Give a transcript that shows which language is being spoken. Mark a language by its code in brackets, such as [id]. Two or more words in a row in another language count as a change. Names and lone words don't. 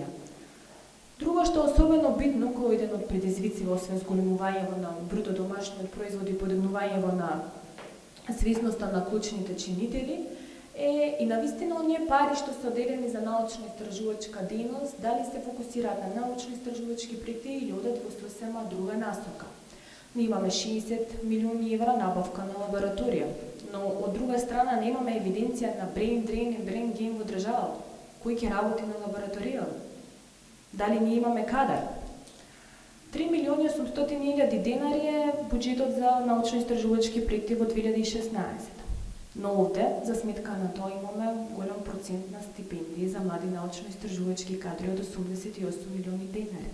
[mk] Друго што е особено битно кој еден од предизвици освен зголемувањето на бруто домашниот производ и подигнувањето на свесноста на клучните чинители е и навистина оние пари што се одделени за научно-истражувачка дејност, дали се фокусираат на научно-истражувачки проекти или одат во сосема друга насока. Ние имаме 60 милиони евра набавка на лабораторија, но од друга страна немаме евиденција на [en] brain drain [mk] и [en] brain gain [mk] во државата. Кој ќе работи на лабораторија? Дали ние имаме кадар? 3 милиони 800 илјади денари е буџетот за научно-истражувачки проекти во 2016. Но овде, за сметка на тоа, имаме голем процент на стипендии за млади научно-истражувачки кадри од 88 милиони денари.